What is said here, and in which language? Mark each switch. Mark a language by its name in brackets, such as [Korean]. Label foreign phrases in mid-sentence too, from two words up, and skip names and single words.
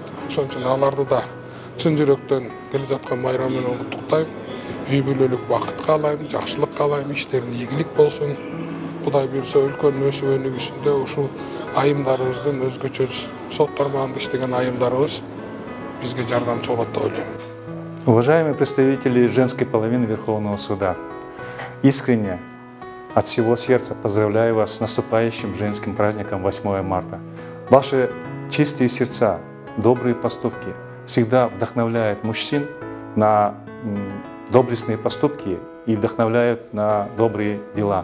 [Kyrgyz] Ошон үчүн аларды да чын жүрөктөн келе жаткан майрам менен куттуктайм. Үй бүлөлүк бакыт каалайм, жакшылык каалайм, иштеринде ийгилик болсун. Кудай буйрса өлкөнүн өсүп өнүгүүсүндө ушул айымдарыбыздын өзгөчө сот тармагында иштеген айымдарыбыз бизге жардамчы болот деп ойлойм. [Russian] Уважаемые представители женской половины Верховного суда, искренне от всего сердца поздравляю вас с наступающим женским праздником 8 марта. Ваши чистые сердца, добрые поступки всегда вдохновляют мужчин на доблестные поступки и вдохновляют на добрые дела.